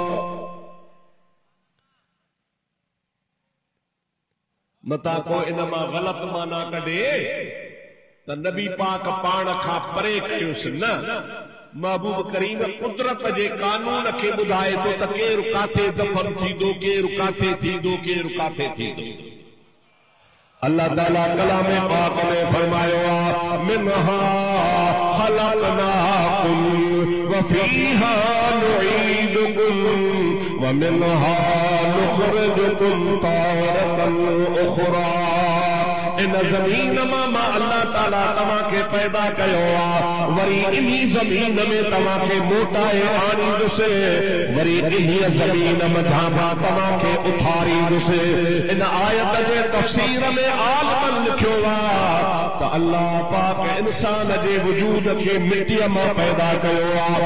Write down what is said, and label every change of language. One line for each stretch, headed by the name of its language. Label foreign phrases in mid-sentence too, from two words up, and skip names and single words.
Sindhi: मता को इन मां ग़लत माना कढे त नबी पाक पाण खां परे कयुसि न। महबूब करीम कुदरत जे कानून के बुधाए तो त केरु काथे दफन थींदो, केरु काथे थींदो, केरु काथे थींदो। अल्लाह ताला कलाम पाक में फरमायो
Arabic: منها خلقناكم وفيها نعيدكم ومنها نخرجكم تارة أخرى.
Sindhi: इन ज़मीन मां अल्लाह ताला तव्हां खे पैदा कयो आ, वरी इन्ही ज़मीन में तव्हां खे मोटाए आणींदुसि, वरी इन्ही ज़मीन मथां तव्हां खे उथारींदुसि। इन आयत जे तफ़सीर में आलमन लिखियो आ त अल्लाह पाक इंसान जे वजूद खे मिट्टीअ मां पैदा कयो आ।